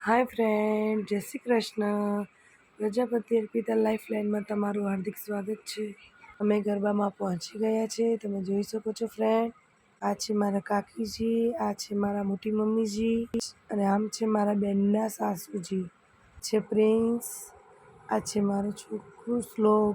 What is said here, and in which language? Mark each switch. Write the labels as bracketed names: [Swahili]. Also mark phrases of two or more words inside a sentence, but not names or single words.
[English] Hi friend, [Hindi] जय श्री कृष्ण। [Gujarati] प्रजापति अर्पिता लाइफलाइનમાં તમારું હાર્દિક સ્વાગત છે। અમે ગરબામાં પહોંચી ગયા છે, તમે જોઈ શકો છો ફ્રેન્ડ। આ છે મારા કાકીજી, આ છે મારા મોટી મમ્મીજી અને આમ છે મારા બેનના સાસુજી। છે પ્રિન્સ, આ છે મારો છોકરો શ્લોક।